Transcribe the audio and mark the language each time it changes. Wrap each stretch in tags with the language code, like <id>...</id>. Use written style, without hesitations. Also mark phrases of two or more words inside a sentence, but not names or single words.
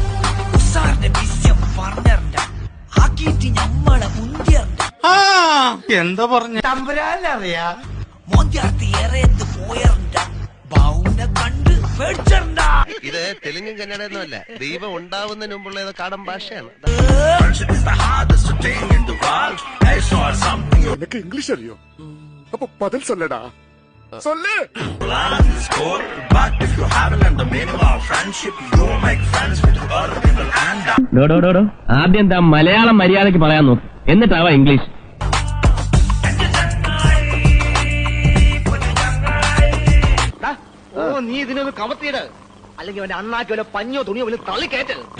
<ml>എന്താ പറഞ്ഞ തമ്പുരാനറിയാ? ഇത് തെലുങ്കും കന്നഡയൊന്നുമല്ല, ദൈവം ഉണ്ടാവുന്നതിന് മുമ്പുള്ള കടം ഭാഷയാണ്.</ml> <ta>எனக்கு இங்கிலீஷ் அறியும், அப்ப பதில் சொல்லடா, சொல்லு.</ta> <ml>ആദ്യം താ മലയാളം മര്യാദയ്ക്ക് പറയാൻ നോക്ക്, എന്നിട്ടാവാ ഇംഗ്ലീഷ്. നീ ഇതിനൊന്ന് കമത്തിയിട്, അല്ലെങ്കിൽ അവന്റെ അണ്ണാക്കി വല്ല പഞ്ഞോ തുണിയോ വല്ല തള്ളിക്കയറ്റ്.</ml>